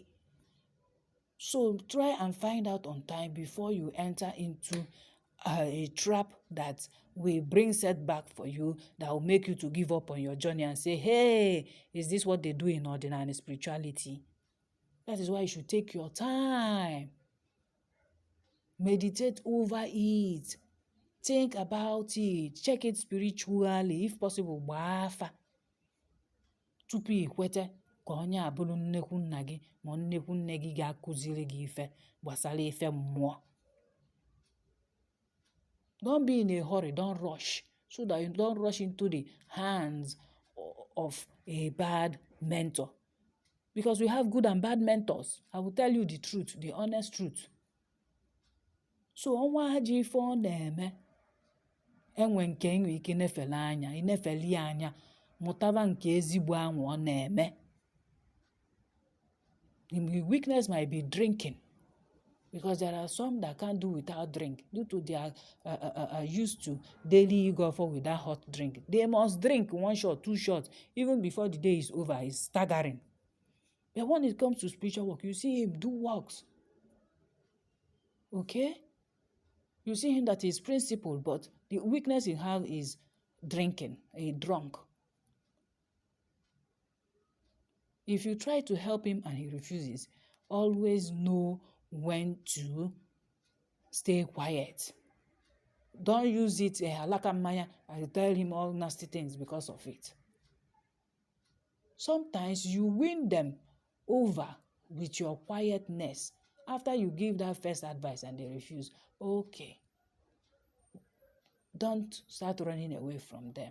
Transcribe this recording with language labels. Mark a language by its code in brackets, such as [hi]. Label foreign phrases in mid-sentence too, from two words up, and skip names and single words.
[en] So try and find out on time before you enter into a trap that will bring setback for you, that will make you to give up on your journey and say, hey, is this what they do in ordinary spirituality? That is why you should take your time. Meditate over it. Think about it. Check it spiritually. If possible, [ig] gbafa. Tupu ikwete ka onye abụrụ nnekwu nna gị ma nnekwu nne gị ga-akụziri gị ife gbasara ife mmụọ. [en] Don't be in a hurry. Don't rush. So that you don't rush into the hands of a bad mentor. Because we have good and bad mentors. I will tell you the truth, the honest truth. [ig] So ọnwa ajọ ife ọ na-eme, enwe nke enwe ike nefele anya, inefeli anya, mụtaba nke ezigbo anwụ ọ na-eme. [en] The weakness might be drinking, because there are some that can't do without drink due to their used to daily go for without hot drink. They must drink 1 shot, 2 shots, even before the day is over. It's staggering. But when it comes to spiritual work, you see him do works. Okay? You see him that is principled, but the weakness he has is drinking, a drunk. If you try to help him and he refuses, always know when to stay quiet. Don't use it [ig] alaka mmanya [en] and tell him all nasty things because of it. Sometimes you win them over with your quietness After you give that first advice and they refuse, okay, don't start running away from them.